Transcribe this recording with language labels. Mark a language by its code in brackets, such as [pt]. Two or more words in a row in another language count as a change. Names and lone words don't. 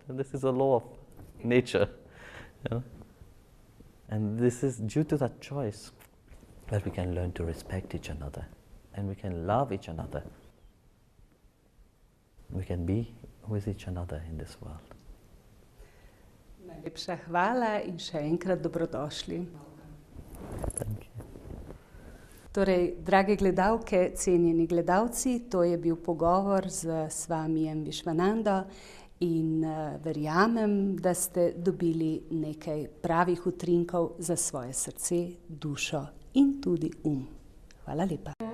[en] And this is a law of nature. You know? And this is due to that choice that we can learn to respect each other and we can love each other. We can be with each other in this world. [sl] Najlepša hvala in še enkrat dobrodošli. [en] Thank you. [sl] Torej, drage gledalke, cenjeni gledalci, to je bil pogovor z Swamijem Vishwanando in verjamem, da ste dobili nekaj pravih utrinkov za svoje srce, dušo in tudi Hvala lepa.